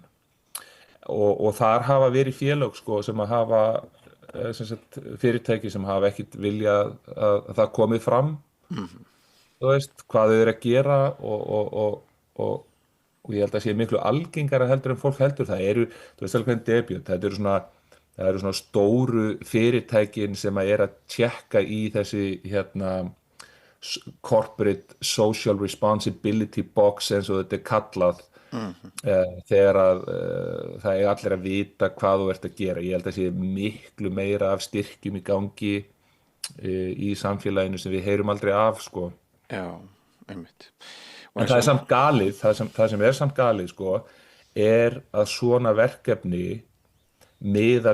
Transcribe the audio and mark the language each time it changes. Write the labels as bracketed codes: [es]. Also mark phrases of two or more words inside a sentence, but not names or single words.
[is] Og þar hafa verið félög, sko, sem að hafa fyrirtæki sem hafa ekkert viljað að það komið fram, þú veist, hvað þau eru að gera og ég held að sé miklu algengara heldur en fólk heldur. Það eru, þú veist alveg hvernig debut, það eru svona stóru fyrirtækin sem að tjekka í þessi [en] corporate social responsibility box [is] eins og þetta er kallað. Þegar að það allir að vita hvað þú ert að gera. Ég held að sé miklu meira af styrkjum í gangi í samfélaginu sem við heyrum aldrei af, sko. Já, einmitt. En það er samt galið, það sem er samt galið, sko, er að svona verkefni miða